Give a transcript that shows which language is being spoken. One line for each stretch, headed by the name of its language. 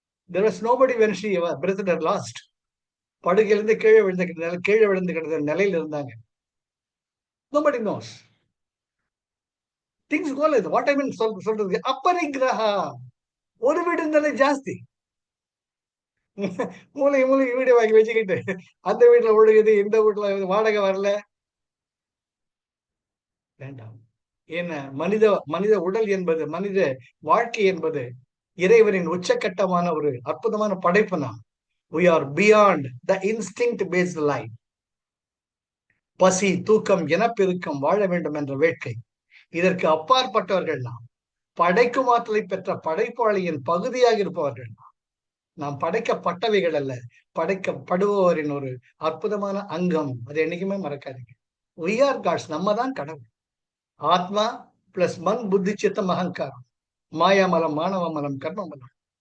English: there was nobody when she breathed her last.
Tamil: படுகையிலிருந்து கீழே விழுந்து கிடந்த நிலையில இருந்தாங்க.
English: nobody knows. things go like what I mean
Tamil: சொல்றது
English: அபரிக்கிரகா.
Tamil: ஒரு வீடு இருந்தாலே ஜாஸ்தி. மூளைக்கு வீடு வாங்கி வச்சுக்கிட்டு அந்த வீட்டுல ஒழுகுது, இந்த வீட்டுல வாடகை வரல, வேண்டாம். ஏன்னா மனித உடல் என்பது, மனித வாழ்க்கை என்பது இறைவனின் உச்சக்கட்டமான ஒரு அற்புதமான படைப்பு. நாம்
English: we are beyond the instinct based life.
Tamil: பசி, தூக்கம், இனப்பெருக்கம், வாழ வேண்டும் என்ற வேட்கை, இதற்கு அப்பாற்பட்டவர்கள் நாம். படைக்கும் ஆற்றலை பெற்ற படைப்பாளியின் பகுதியாக இருப்பவர்கள் நாம். படைக்கப்பட்டவைகள் அல்ல, படைக்கப்படுபவரின் ஒரு அற்புதமான அங்கம். அதை என்னைக்குமே மறக்காதீங்க.
English: we are gods,
Tamil: நம்ம தான் கடவுள். ஆத்மா பிளஸ் மண், புத்தி, சித்தம், அகங்காரம், மாயாமலம், மாணவ மலம், கர்ம மலம்.